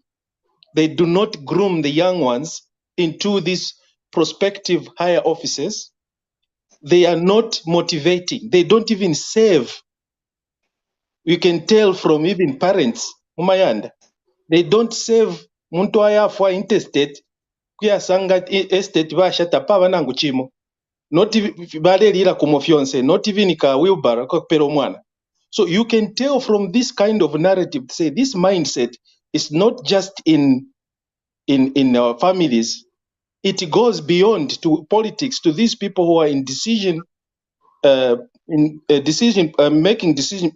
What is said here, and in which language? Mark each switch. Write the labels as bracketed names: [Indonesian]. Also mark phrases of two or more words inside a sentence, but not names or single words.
[English] They do not groom the young ones into these prospective higher offices. They are not motivating. They don't even save. You can tell from even parents, Umayanda, they don't save. [Bemba] Muntu ayafa interstate kuyasanga estate bashata pa banangu chimo, not balelira kumofyonse, [English] not even [Bemba] ka wheelbarrow kakupera omwana. [English] So you can tell from this kind of narrative, say this mindset is not just in our families, it goes beyond to politics, to these people who are in decision making decision.